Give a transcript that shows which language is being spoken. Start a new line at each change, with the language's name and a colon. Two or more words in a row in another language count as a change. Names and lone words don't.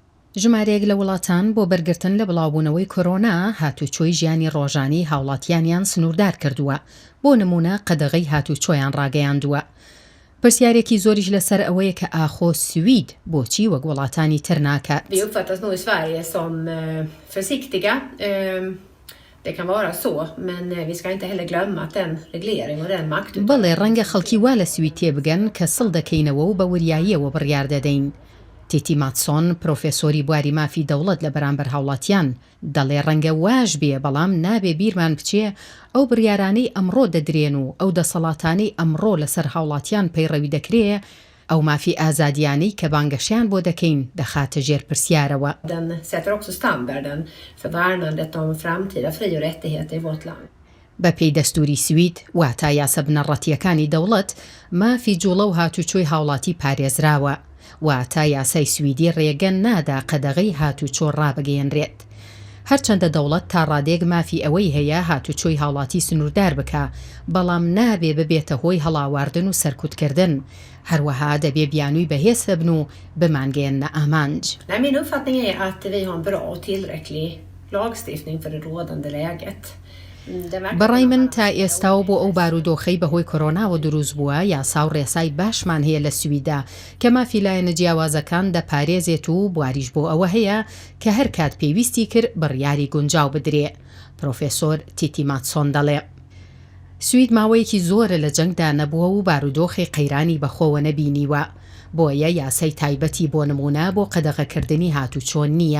Central Kurdish: ژمارەیەک لە وڵاتان بۆ بەرگرتن لە بڵاوبوونەوەی کۆرۆنا هاتوچۆی ژیانی ڕۆژانی هاوڵاتیانیان سنووردار کردووە. بۆ نمونە قەدەغەی هاتوچۆیان ڕاگەیاندووە. پرسیارێکی زۆریش لەسەر ئەوەیە کە ئاخۆ سوید بۆچی وەک وڵاتانی تر ناکات.
Swedish: Vi uppfattas nog i Sverige som försiktiga. Det kan vara så, men vi ska inte heller glömma att den reglering och den makt.
Central Kurdish: بەڵێ ڕەنگە خەڵکی وا لە سوید تێبگەن کە سڵ دەکەینەوە و بە وریاییەوە بڕیار دەدەین. تیتی ماتسۆن پرۆفێسۆری بواری مافی دەوڵەت لە بەرامبەر هاوڵاتیان دەڵێ ڕەنگە واش بێ بەڵام نابێ بیرمان بچێ ئەو بڕیارانەی ئەمڕۆ دەدرێن و ئەو دەسەڵاتانەی ئەمڕۆ لەسەر هاوڵاتیان پەیڕەوی دەکرێ ئەو مافی ئازادیانەی کە بانگەشیان بۆ دەکەین دەخاتە ژێر پرسیارەوە.
Swedish: Den sätter också standarden för värnandet av framtida fri- och rättigheter i vårt land.
Central Kurdish: بەپێی دەستوری سوید واتە یاسە بنەڕەتیەکانی دەوڵەت مافی جوڵە و هاتوچۆی هاوڵاتی پارێزراوە. واتە یاسای سویدی ڕێگەن نادا قەدەغەی هاتوچۆ ڕابگەیەنرێت. هەرچەندە دەوڵەت تا ڕادێک مافی ئەوەی هەیە هاتوچۆی هاوڵاتی سنووردار بکە، بەڵام نابێ ببێتە هۆی هەڵاواردن و سەرکوتکردن. هەروەها دەبێ بیانووی بەهێز هەبن و بمانگەێنە ئامانج.
Swedish: Min uppfattning är att vi har en bra och tillräcklig lagstiftning för det rådande läget.
Central Kurdish: بەڕای من تا ئێستاوە بۆ ئەو بارودۆخەی بەهۆی کۆرۆناوە دروست بووە یاسا و ڕێسای باشمان هەیە لە سویدا کە مافی لایەنە جیاوازەکان دەپارێزێت و بواریش بۆ ئەوە هەیە کە هەر کات پێویستی کرد بڕیاری گونجاو بدرێ. پرۆفێسۆر تیتی ماتسۆن دەڵێ سوید ماوەیەکی زۆرە لە جەنگدا نەبووە و بارودۆخی قەیرانی بەخۆوە نەبینیوە، بۆیە یاسای تایبەتی بۆ نمونە بۆ قەدەغەکردنی هاتوچۆ نییە.